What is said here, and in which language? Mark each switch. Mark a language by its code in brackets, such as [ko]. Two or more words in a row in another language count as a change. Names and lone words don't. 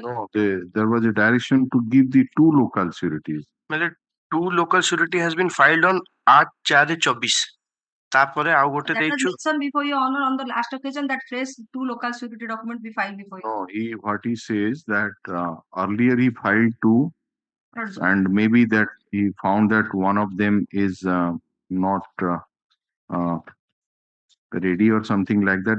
[en] No, there was a direction to give the two local sureties. मतलब two local surety has been filed on 8/4/24 [or] ତାପରେ ଆଉ ଗୋଟେ [en] That was [or] ଦେଇଛୁ [en] mentioned before your honor on the last occasion that fresh two local security document be filed before you. No, what he says that earlier he filed two, and maybe that he found that one of them is not ready or something like that.